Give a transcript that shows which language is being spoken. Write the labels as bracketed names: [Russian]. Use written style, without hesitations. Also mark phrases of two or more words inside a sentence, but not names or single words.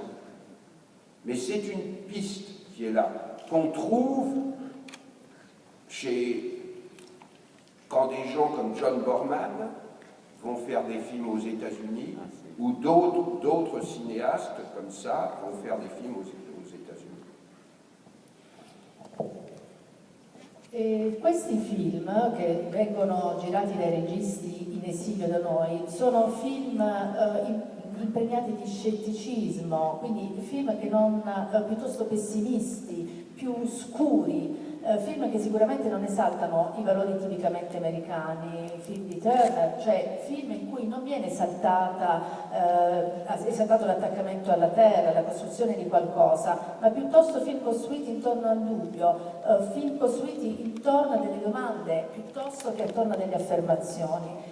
[French] Mais c'est une piste qui est là, qu'on trouve quand des gens comme John Borman vont faire des films aux États-Unis, ou d'autres cinéastes comme ça vont faire des films aux États-Unis. [Italian] E questi film che vengono girati dai registi in esilio da noi sono film impregnati di scetticismo, quindi film che piuttosto pessimisti, più scuri, film che sicuramente non esaltano i valori tipicamente americani, film di Turner, cioè film in cui non viene esaltato l'attaccamento alla terra, la costruzione di qualcosa, ma piuttosto film costruiti intorno al dubbio, film costruiti intorno a delle domande piuttosto che attorno a delle affermazioni.